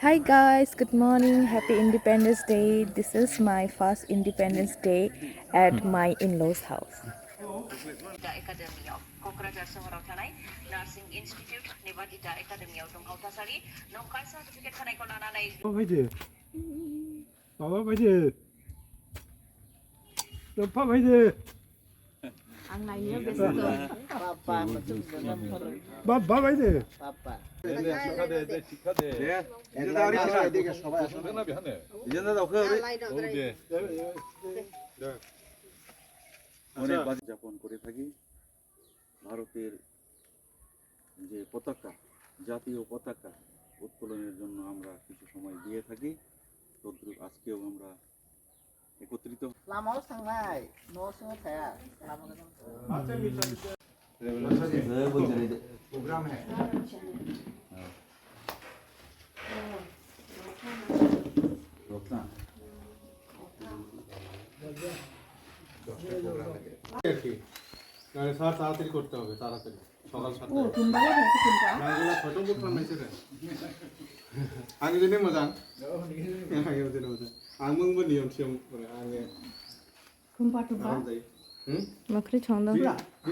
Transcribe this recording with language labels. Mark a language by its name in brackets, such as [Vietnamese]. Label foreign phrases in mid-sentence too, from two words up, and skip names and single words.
[English] Hi guys, good morning. Happy Independence Day. This is my first Independence Day at my in-laws house. [Bodo] एकाडेमियाव क'क्राझार सहराव थानाय [English] nursing institute [Bodo] नेभादिटा एकाडेमियाव दं आवथासारि नंखाय सार्टिफिकेट होनायखौ लानानै आं नायनो बेस्थ' [Bangla] যাপন করে থাকি ভারতের যে পতাকা জাতীয় পতাকা উত্তোলনের জন্য আমরা কিছু সময় দিয়ে থাকি তদ্রুপ আজকেও আমরা একত্রিত [Bodo] लामायाव थांनाय न' सिङाव थाया [Hindi] प्रोग्राम है [Bangla] তাড়াতাড়ি করতে হবে তাড়াতাড়ি সকাল 7টা [Bodo] आंनि जोंनो मोजां आंनि जोंनो मोजां आं मोनबो नियम सियम आङो माख्रि संदों